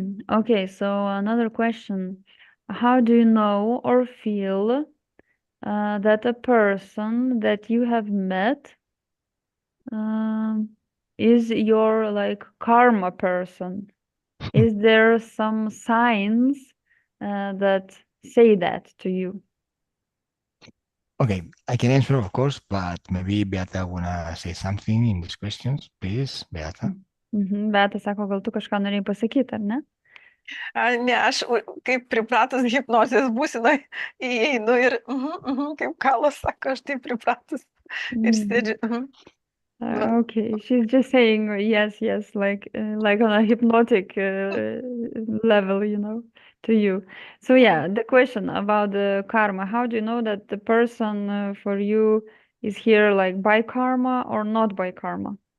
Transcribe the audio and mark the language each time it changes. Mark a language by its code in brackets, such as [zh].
[en] Okay, so another question. How do you know or feel that a person that you have met is your karma person? Is there some signs that say that to you? Okay, I can answer, of course, but maybe Beata wanna say something in these questions, please, Beata. [lt] Beata sako, gal tu kažką norėjai pasakyti, ar ne? Ne, aš kaip pripratus hipnozės būsenai įeinu ir kaip Kalas sako, aš taip pripratus ir sėdžiu. [en] Okay, she's just saying yes, like on a hypnotic level, to you. So yeah, the question about the karma, how do you know that the person for you is here like by karma or not by karma?